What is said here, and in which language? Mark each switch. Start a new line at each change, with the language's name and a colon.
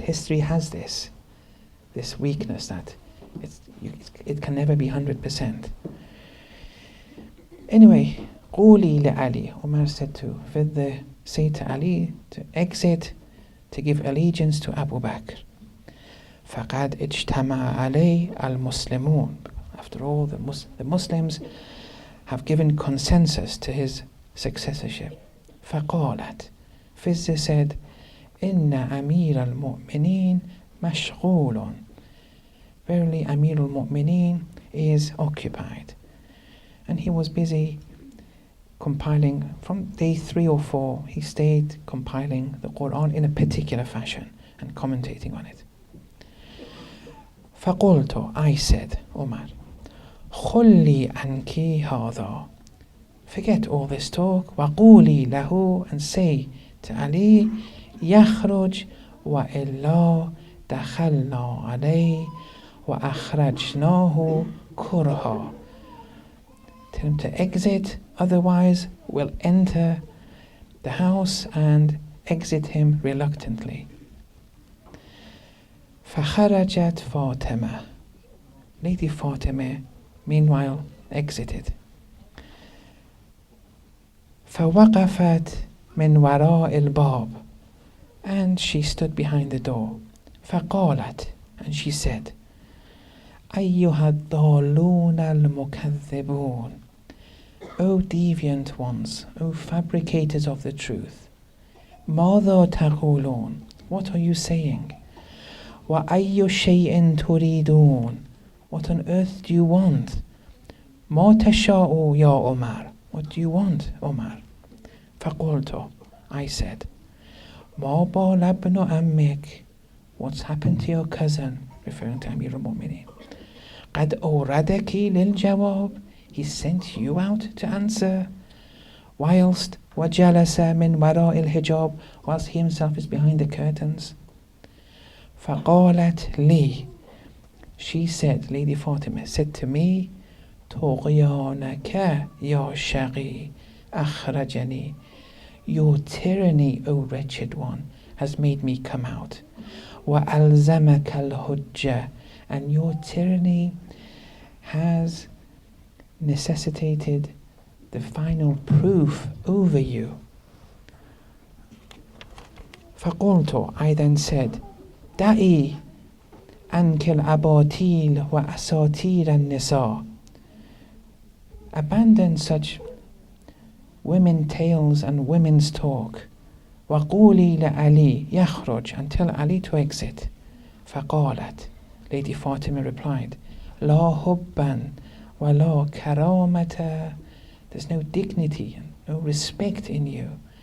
English: History has this weakness that it can never be 100%. Anyway,
Arabic: قولي لعلي,
English: Umar said to Fidda, say to Ali to exit, to give allegiance to Abu Bakr.
Arabic: فقد اجتمع عليه المسلمون.
English: After all, the Muslims have given consensus to his successorship.
Arabic: فقالت,
English: Fizz said,
Arabic: إن أمير المؤمنين مشغول.
English: Verily, Amir al-Mu'mineen is occupied. And he was busy compiling, from day 3 or 4, he stayed compiling the Quran in a particular fashion and commentating on it.
Arabic: فقلت,
English: I said, Umar,
Arabic: خلي عنك هذا.
English: Forget all this talk.
Arabic: وقولي له,
English: and say to Ali,
Arabic: يخرج وإلا دخلنا عليه وأخرجناه كرها.
English: Tell him to exit, otherwise we'll enter the house and exit him reluctantly.
Arabic: فخرجت فاطمة.
English: Lady Fatima meanwhile exited.
Arabic: فوقفت من وراء الباب.
English: And she stood behind the door.
Arabic: فقالت,
English: and she said,
Arabic: أيها الضالون المكذبون.
English: O deviant ones, O fabricators of the truth,
Arabic: ماذا تقولون?
English: What are you saying?
Arabic: وأي شيء تريدون?
English: What on earth do you want?
Arabic: ما تشاء يا عمر?
English: What do you want, Umar?
Arabic: فقلت,
English: I said,
Arabic: ما بال ابن عمك?
English: What's happened to your cousin? Referring to Amir al-Mu'mineen.
Arabic: قد أوردك للجواب.
English: He sent you out to answer. Whilst
Arabic: وجلس من وراء الحجاب,
English: whilst he himself is behind the curtains.
Arabic: فقالت لي,
English: she said, Lady Fatima said to me,
Arabic: طغيانك يا شقي أخرجني.
English: Your tyranny, O wretched one, has made me come out.
Arabic: وألزمك الحجة,
English: and your tyranny has necessitated the final proof over you.
Arabic: فقلت,
English: I then said,
Arabic: دعي عنك الأباطيل وأساطير النساء.
English: Abandon such women tales and women's talk.
Arabic: وقولي لعلي يخرج,
English: and tell Ali to exit.
Arabic: فقالت,
English: Lady Fatima replied,
Arabic: لا حبا ولا كرامة,
English: there's no dignity and no respect in you.